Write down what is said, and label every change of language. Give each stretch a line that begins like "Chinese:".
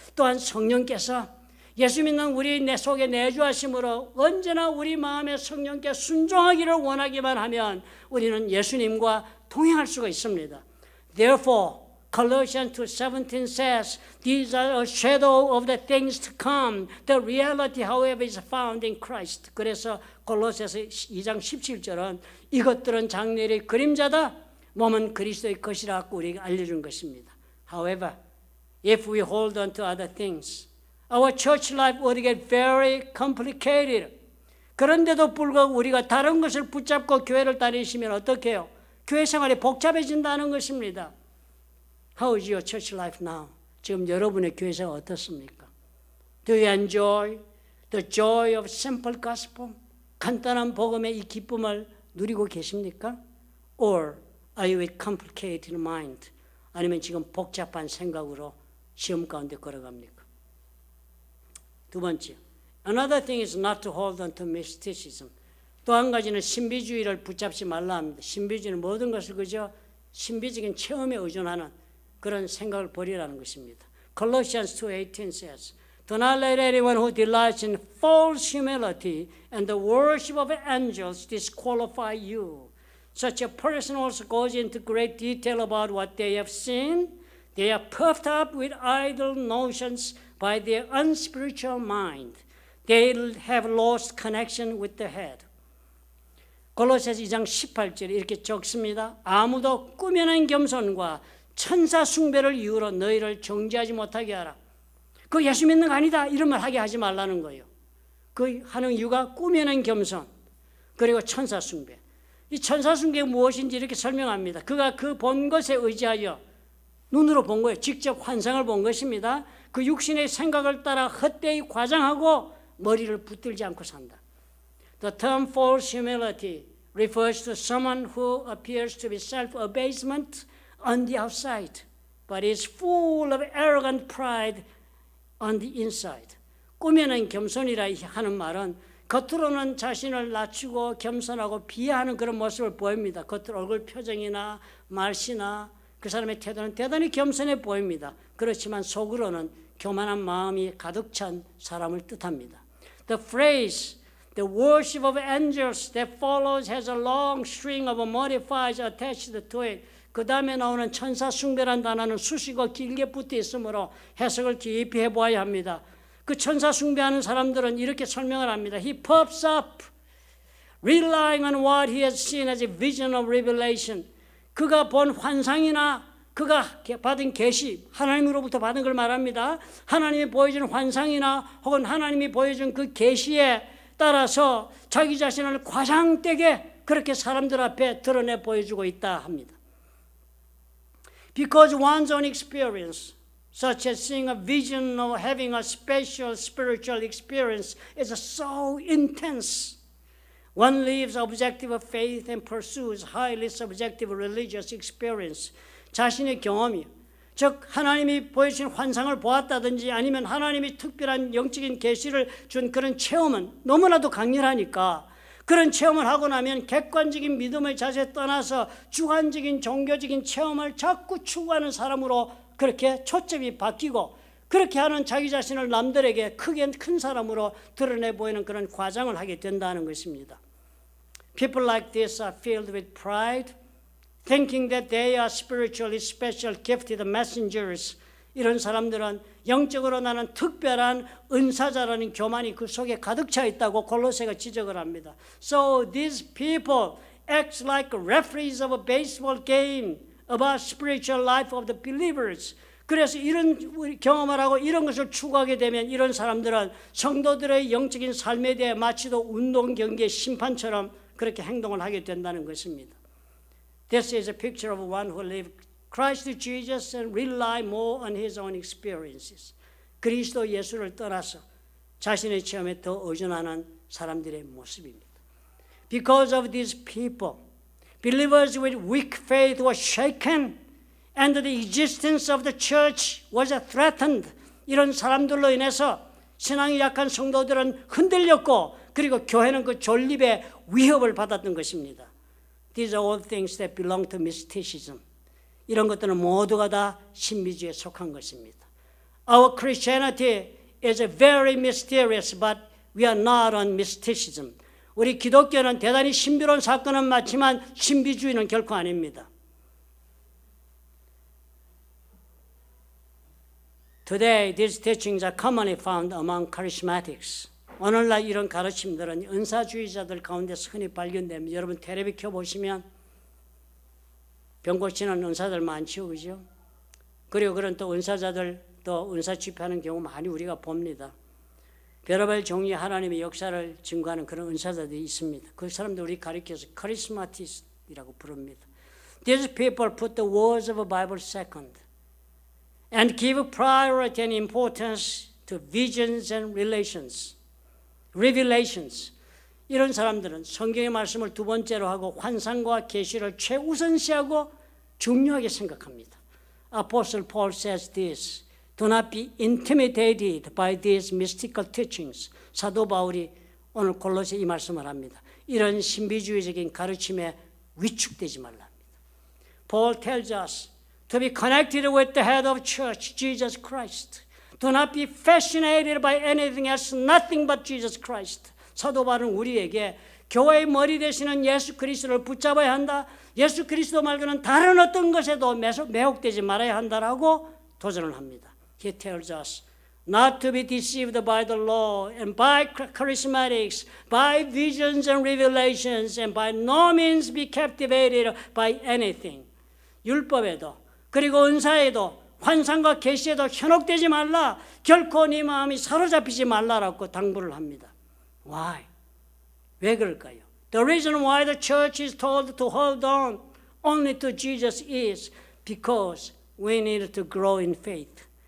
Korean: 또한 성령께서 예수 믿는 우리 내 속에 내주하심으로 언제나 우리 마음에 성령께 순종하기를 원하기만 하면 우리는 예수님과 동행할 수가 있습니다.
English: Therefore, Colossians 2:17 says, these are a shadow of the things to come. The reality, however, is found in Christ.
Korean: 그래서 골로새서 2장 17절은 이것들은 장래의 그림자다. 몸은 그리스도의 것이라고 우리에게 알려준 것입니다.
English: However, if we hold on to other things, our church life would get very complicated.
Korean: 그런데도 불구하고 우리가 다른 것을 붙잡고 교회를 다니시면 어떻게 해요? 교회 생활이 복잡해진다는 것입니다.
English: How is your church life now?
Korean: 지금 여러분의 교회 생활 어떻습니까?
English: Do you enjoy the joy of simple gospel?
Korean: 간단한 복음의 이 기쁨을 누리고 계십니까?
English: Or are you with complicated mind?
Korean: 아니면 지금 복잡한 생각으로 시험 가운데 걸어갑니까? 두 번째,
English: another thing is not to hold on to mysticism.
Korean: 또 한 가지는 신비주의를 붙잡지 말라 합니다. 신비주의는 모든 것을 그저 신비적인 체험에 의존하는 그런 생각을 버리라는 것입니다.
English: Colossians 2:18 says, Do not let anyone who delights in false humility and the worship of angels disqualify you. Such a person also goes into great detail about what they have seen. They are puffed up with idle notions by their unspiritual mind. They have lost connection with the head.
Korean: 골로새서 2장 18절에 이렇게 적습니다. 아무도 꾸며낸 겸손과 천사 숭배를 이유로 너희를 정죄하지 못하게 하라. 그 예수 믿는 거 아니다 이런 말 하게 하지 말라는 거예요. 그 하는 이유가 꾸며낸 겸손 그리고 천사 숭배. 이 천사 숭배가 무엇인지 이렇게 설명합니다. 그가 그 본 것에 의지하여 눈으로 본 거예요. 직접 환상을 본 것입니다. 그 육신의 생각을 따라 헛되이 과장하고 머리를 붙들지 않고 산다.
English: The term false humility refers to someone who appears to be self-abasement on the outside, but is full of arrogant pride on the inside.
Korean: 꾸며낸 겸손이라 하는 말은 겉으로는 자신을 낮추고 겸손하고 비하하는 그런 모습을 보입니다. 겉으로 얼굴 표정이나 말씨나 그 사람의 태도는 대단히 겸손해 보입니다. 그렇지만 속으로는 교만한 마음이 가득 찬 사람을 뜻합니다.
English: The phrase, the worship of angels that follows has a long string of modifiers attached to it.
Korean: 그 다음에 나오는 천사 숭배란 단어는 수식어 길게 붙어 있으므로 해석을 깊이 해보아야 합니다. 그 천사 숭배하는 사람들은 이렇게 설명을 합니다.
English: He puffs up, relying on what he has seen as a vision of revelation.
Korean: 그가 본 환상이나 그가 받은 계시, 하나님으로부터 받은 걸 말합니다. 하나님이 보여주는 환상이나 혹은 하나님이 보여준 그 계시에 따라서 자기 자신을 과장되게 그렇게 사람들 앞에 드러내 보여주고 있다 합니다.
English: Because one's own experience, such as seeing a vision or having a special spiritual experience, is so intense. One lives objective faith and pursues highly subjective religious experience.
Korean: 자신의 경험이, 즉 하나님이 보여주신 환상을 보았다든지 아니면 하나님이 특별한 영적인 계시를 준 그런 체험은 너무나도 강렬하니까 그런 체험을 하고 나면 객관적인 믿음의 자세에 떠나서 주관적인 종교적인 체험을 자꾸 추구하는 사람으로 그렇게 초점이 바뀌고 그렇게 하는 자기 자신을 남들에게 큰 사람으로 드러내 보이는 그런 과장을 하게 된다는 것입니다.
English: People like this are filled with pride, thinking that they are spiritually special gifted messengers.
Korean: 이런 사람들은 영적으로 나는 특별한 은사자라는 교만이 그 속에 가득 차 있다고 골로새가 지적을 합니다.
English: So these people act like referees of a baseball game about spiritual life of the believers.
Korean: 그래서 이런 경험을 하고 이런 것을 추구하게 되면 이런 사람들은 성도들의 영적인 삶에 대해 마치도 운동 경기의 심판처럼 그렇게 행동을 하게 된다는 것입니다.
English: This is a picture of one who lived Christ Jesus and rely more on his own experiences.
Korean: 그리스도 예수를 떠나서 자신의 체험에 더 의존하는 사람들의 모습입니다.
English: Because of these people, believers with weak faith were shaken and the existence of the church was threatened.
Korean: 이런 사람들로 인해서 신앙이 약한 성도들은 흔들렸고 그리고 교회는 그 존립의 위협을 받았던 것입니다.
English: These are all things that belong to mysticism.
Korean: 이런 것들은 모두가 다 신비주의에 속한 것입니다.
English: Our Christianity is very mysterious, but we are not on mysticism.
Korean: 우리 기독교는 대단히 신비로운 사건은 맞지만 신비주의는 결코 아닙니다.
English: Today, these teachings are commonly found among charismatics.
Korean: 오늘날 이런 가르침들은 은사주의자들 가운데서 흔히 발견됩니다. 여러분 텔레비 켜보시면 병고치는 은사들 많죠, 그죠? 그리고 그런 또 은사자들 또 은사 집회하는 경우 많이 우리가 봅니다. 별의별 종류의 하나님의 역사를 증거하는 그런 은사자들이 있습니다. 그 사람들 우리 가리켜서 카리스마티스트라고 부릅니다.
English: These people put the words of the Bible second and give priority and importance to visions and revelations.
Korean: 이런 사람들은 성경의 말씀을 두 번째로 하고 환상과 계시를 최우선시하고 중요하게 생각합니다.
English: Apostle Paul says this, do not be intimidated by these mystical teachings.
Korean: 사도 바울이 오늘 골로새 이 말씀을 합니다. 이런 신비주의적인 가르침에 위축되지 말라 합니다.
English: Paul tells us to be connected with the head of church, Jesus Christ. Do not be fascinated by anything else, nothing but Jesus Christ.
Korean: 사도 바울은 우리에게 교회의 머리 되시는 예수 그리스도를 붙잡아야 한다. 예수 그리스도 말고는 다른 어떤 것에도 매혹되지 말아야 한다라고 도전을 합니다.
English: He tells us not to be deceived by the law and by charismatics, by visions and revelations, and by no means be captivated by anything.
Korean: 율법에도 그리고 은사에도 환상과 계시에도 현혹되지 말라. 결코 네 마음이 사로잡히지 말라라고 당부를 합니다.
English: Why?
Korean: 왜 그럴까요?
English: The reason why the church is told to hold on only to Jesus is because we need to grow in faith.